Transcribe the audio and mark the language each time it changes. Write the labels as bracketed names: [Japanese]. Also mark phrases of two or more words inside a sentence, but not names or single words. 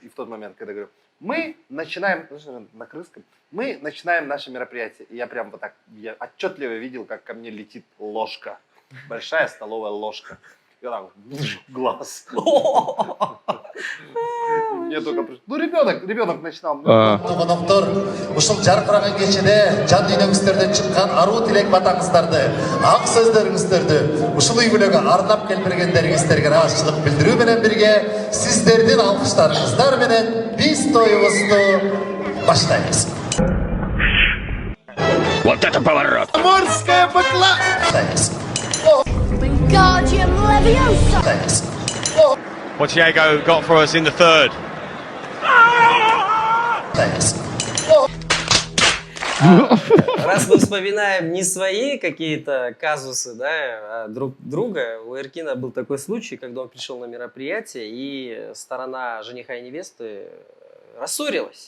[Russian] И в тот момент, когда говорю, мы начинаем, на крыском, мы начинаем наше мероприятие. И я прям вот так, я отчетливо видел, как ко мне летит ложка. Большая столовая ложка. Я так, глаз. Мне только пришло. Ну, ребенок начинал. [Kyrgyz] Конуктор, ушул жаркыраган кечеде жан дүйнөңүздөрдөн чыккан аруу тилек батаңыздарды, ак сөздөрүңүздөрдү ушул үй бүлөгө арнап келбергендериңиздерге ыраазычылык билдирүү менен бирге сиздердин алкыштарыңыздар менен биз тоюбузду баштайбыз. [Russian] Вот это поворот! [Kyrgyz] Баштайбыз. [Latin] Wingardium Leviosa! [Kyrgyz] Баштайбыз. [English] What Diego got for us in the third. [Kyrgyz] Баштайбыз. [Russian] Раз мы вспоминаем не свои какие-то казусы, да, а друг друга, у Эркина был такой случай, когда он пришел на мероприятие, и сторона жениха и невесты рассорилась.